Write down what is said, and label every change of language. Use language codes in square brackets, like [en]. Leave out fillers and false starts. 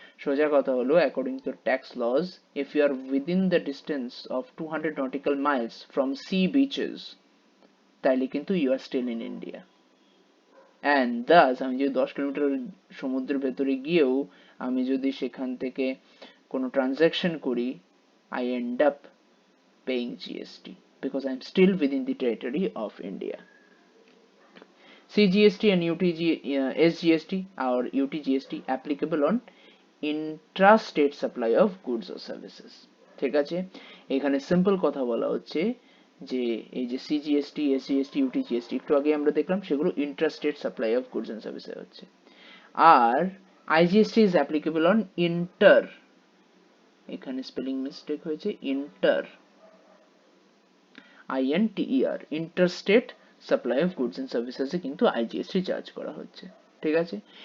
[bn] সোজা কথা হলো, [en] according to tax laws, if you are within the distance of 200 nautical miles from sea beaches, [bn] তাইলে কিন্তু [en] You are still in India. And thus, [bn] আমি যদি 10 kilometre সমুদ্রের ভেতরে গিয়েও আমি যদি সেখান থেকে কোনো ট্রানজাকশন করি, [en] I end up paying GST because I'm still within the territory of India. CGST and SGST or UTGST applicable on intrastate supply of goods or services। [bn] ঠিক আছে, এখানে সিম্পল কথা বলা হচ্ছে যে এই যে সিজিএসটি, এসজিএসটি, ইউটিজিএসটি একটু আগে আমরা দেখলাম, সেগুলো ইন্ট্রাস্টেট supply of goods and services হচ্ছে। আর [en] IGST is applicable on inter, [bn] এখানে স্পেলিং মিস্টেক হয়েছে, inter, INTER, interstate supply of goods and সার্ভিসেসে কিন্তু আইজিএসটি চার্জ করা হচ্ছে, ঠিক আছে?